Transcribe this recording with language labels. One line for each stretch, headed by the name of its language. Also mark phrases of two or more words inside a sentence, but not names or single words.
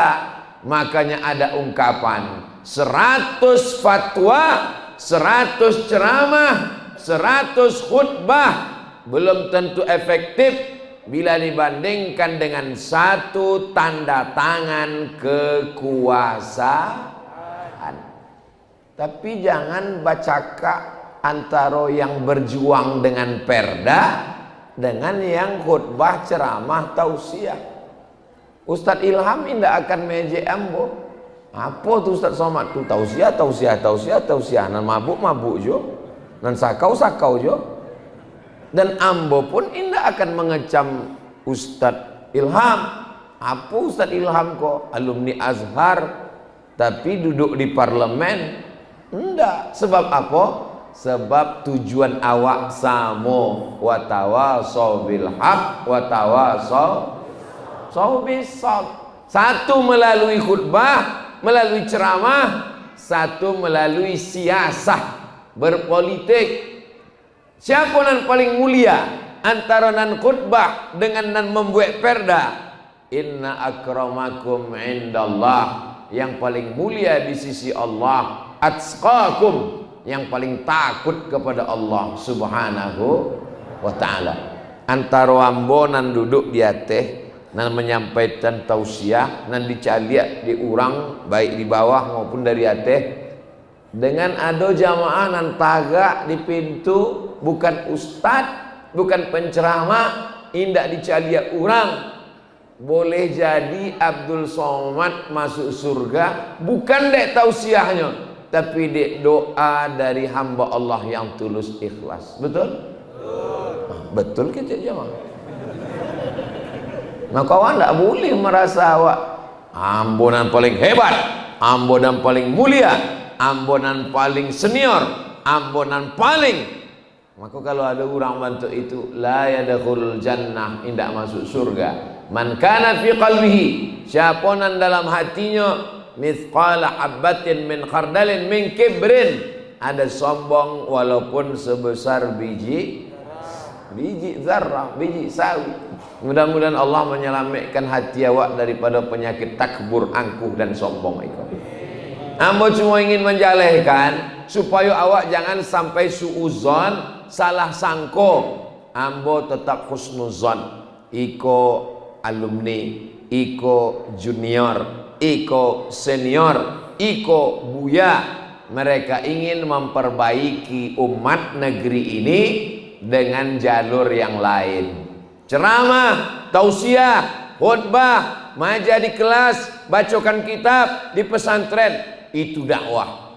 Indonesian: Makanya ada ungkapan 100 fatwa, 100 ceramah, 100 khutbah belum tentu efektif bila dibandingkan dengan 1 tanda tangan kekuasaan. Tapi jangan bacakan antara yang berjuang dengan perda dengan yang khutbah, ceramah, tausiah. Ustadz Ilham tidak akan meje ambo. Apa tu Ustadz Somad tu? Tausiah, tausiah, tausiah, tausiah.
Minangkabau: Nan mabuk, mabuk jo. Nan sakau, sakau jo.
Indonesian: Dan ambo pun tidak akan mengecam Ustadz Ilham. Apa Ustadz Ilham kok? Alumni Azhar tapi duduk di parlemen? Tidak. Sebab apa? Sebab tujuan awak samo,
Arabic: وتواصوا بالحق وتواصوا بالصبر.
Indonesian: Satu melalui khutbah, melalui ceramah, satu melalui siasah, berpolitik. Siapa yang paling mulia antara nan khutbah dengan nan membuat perda?
Arabic: إن أكرمكم عند الله,
Indonesian: yang paling mulia di sisi Allah, atqakum, yang paling takut kepada Allah
Arabic: سبحانه وتعالى.
Minangkabau: Antara ambo nan duduk di atas nan menyampaikan tausiah, nan dicaliak di urang baik di bawah maupun dari atas, dengan ada jamaah nan tagak di pintu, bukan ustad, bukan penceramah, indak dicaliak urang.
Indonesian: Boleh jadi Abdul Somad masuk surga bukan dek tausiahnya, tapi dek doa dari hamba Allah yang tulus ikhlas. Betul? Betul kita jemaah. Nah kawan tak boleh merasa awak ambonan paling hebat, ambonan paling mulia, ambonan paling senior, ambonan paling. Maka kalau ada orang bantu itu,
Arabic: لا يدخل الجنة,
Minangkabau: indak masuk surga.
Arabic: من كان في قلبه,
Minangkabau: siapa nan dalam hatinya
Arabic: مثقال حبة من خردل من كبر,
Indonesian: ada sombong walaupun sebesar biji zarrah, biji sawi. Mudah-mudahan Allah menyelamatkan hati awak daripada penyakit takbur, angkuh dan sombong itu. Ambo cuma ingin menjalehkan supaya awak jangan sampai suuzon,
Minangkabau: salah sangko.
Indonesian: Ambo tetap husnuzon.
Minangkabau: Iko alumni, iko junior, iko senior, iko buya,
Indonesian: mereka ingin memperbaiki umat negeri ini dengan jalur yang lain. Ceramah, tausiah, khutbah, maja di kelas, bacakan kitab di pesantren, itu dakwah.